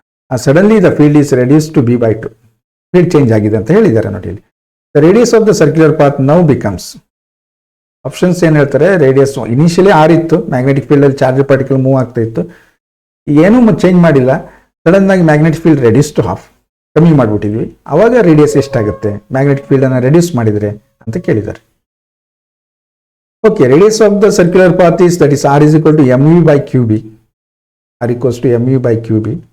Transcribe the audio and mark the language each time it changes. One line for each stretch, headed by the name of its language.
English: Suddenly the field is reduced to B by 2.
Kannada: Field change ಆಗಿದೆ ಅಂತ ಹೇಳಿದ್ದಾರೆ ನೋಡಿ ಇಲ್ಲಿ.
English: The radius of the circular path now becomes,
Kannada: options ಏನು ಹೇಳ್ತಾರೆ, ರೇಡಿಯಸ್ ಇನಿಷಿಯಲಿ ಆರ್ ಇತ್ತು, ಮ್ಯಾಗ್ನೆಟಿಕ್ ಫೀಲ್ಡ್ ಅಲ್ಲಿ ಚಾರ್ಜ್ ಪಾರ್ಟಿಕಲ್ ಮೂವ್ ಆಗ್ತಾ ಇತ್ತು, ಏನೂ ಚೇಂಜ್ ಮಾಡಿಲ್ಲ, ಸಡನ್ ಆಗಿ magnetic field reduce to half, ಕಮ್ಮಿ ಮಾಡಿಬಿಟ್ಟಿದ್ವಿ, ಅವಾಗ ರೇಡಿಯಸ್ ಎಷ್ಟಾಗುತ್ತೆ ಮ್ಯಾಗ್ನೆಟಿಕ್ ಫೀಲ್ಡ್ ಅನ್ನು ರೆಡ್ಯೂಸ್ ಮಾಡಿದರೆ ಅಂತ ಕೇಳಿದ್ದಾರೆ.
English: Okay, radius of the circular path is that is r is equal to mv by qb, r equals to mv by qb.